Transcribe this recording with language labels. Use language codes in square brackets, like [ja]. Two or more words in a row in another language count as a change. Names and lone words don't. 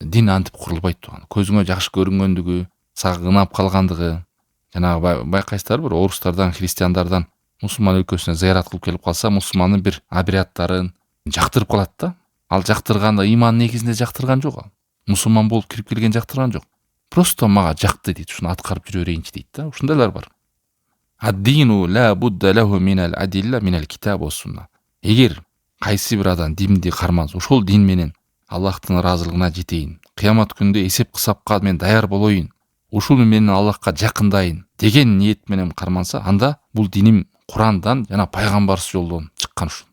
[ky] Дин антип курулбайт тууган. Көзүңө жакшы көрүнгөндүгү, сага ынап калгандыгы, жанагы байкайсыздарбы, орустардан, христиандардан мусулман өлкөсүнө зыярат кылып келип калса, мусулмандын бир обряддарын жактырып калат да. Ал жактырганда иман негизинде жактырган жок ал. Мусулман болуп кирип келген жактырган жок. Просто мага жакты дейт, ушуну аткарып жүрө берейинчи дейт да. Ушундайлар бар. [ar] الدين لا بد له من الأدلة من الكتاب والسنة. [ky] Эгер кайсы бир адам динди кармаса, ошол дин менен Аллахтын ыраазылыгына жетейин, кыямат күндө эсеп кысапка мен даяр болоюн, ушул менен Аллахка жакындайын деген ниет менен карманса, анда бул диним Курандан жана пайгамбарсыз жолдон чыккан ушул.